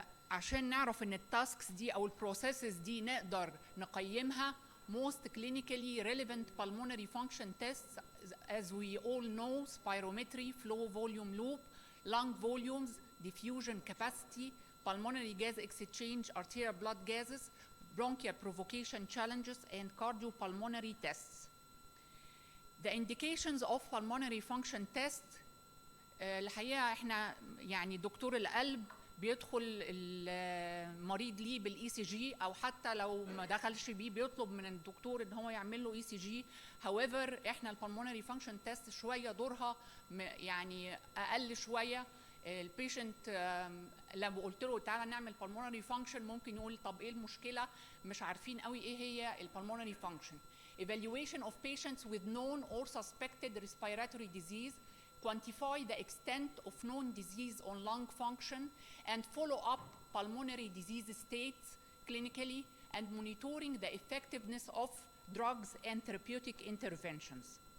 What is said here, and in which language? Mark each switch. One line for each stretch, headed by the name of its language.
Arabic: عشان نعرف ان التاسكس دي او البروسيسز دي نقدر نقيمها،
English: most clinically relevant pulmonary function tests, as we all know: spirometry, flow volume loop, lung volumes, diffusion capacity, pulmonary gas exchange, arterial blood gases, bronchial provocation challenges, and cardiopulmonary tests. The indications of pulmonary function test.
Arabic: الحقيقة احنا يعني دكتور القلب بيدخل المريض ليه بالاي سي جي، او حتى لو ما دخلش بيه بيطلب من الدكتور ان هو يعمل له اي سي جي.
English: however
Arabic: احنا البلمونري فانكشن تيست شويه دورها يعني اقل شويه. البيشنت لما قلت له تعالى نعمل pulmonary function ممكن يقول طب ايه المشكله، مش عارفين قوي ايه هي البلمونري function.
English: Evaluation of patients with known or suspected respiratory disease, quantify the extent of known disease on lung function, and follow up pulmonary disease states clinically, and monitoring the effectiveness of drugs and therapeutic interventions.